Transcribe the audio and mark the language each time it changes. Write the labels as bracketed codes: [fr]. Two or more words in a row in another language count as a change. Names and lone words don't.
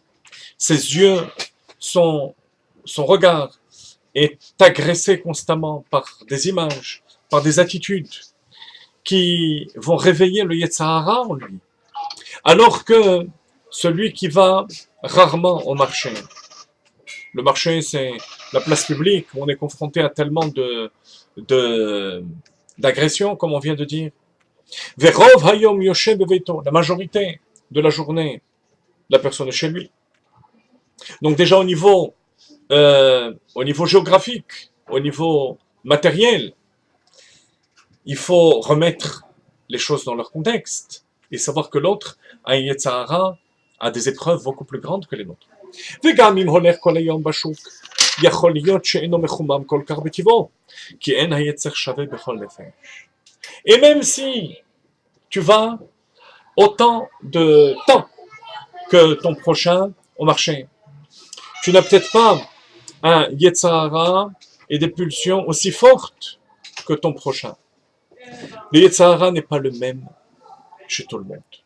[fr] Ses yeux, son regard est agressé constamment par des images, par des attitudes qui vont réveiller le [he] יצר הרע [fr] en lui. Alors que celui qui va rarement au marché, le marché c'est la place publique, où on est confronté à tellement d'agressions, comme on vient de dire. [he] ורוב היום יושב בביתו, [fr] la majorité de la journée, la personne est chez lui. Donc déjà au niveau géographique, au niveau matériel, il faut remettre les choses dans leur contexte et savoir que l'autre a un [he] יצר הרע, [fr] a des épreuves beaucoup plus grandes que les nôtres. [he] וגם אם הולך כל היום בשוק, יכול להיות שאינו מחומם כל כך בטבעו, כי אין היצר שווה בכל נפש. [fr] Et même si tu vas autant de temps que ton prochain au marché, tu n'as peut-être pas un [he] יצר הרע [fr] et des pulsions aussi fortes que ton prochain. Le [he] יצר הרע [fr] n'est pas le même chez tout le monde.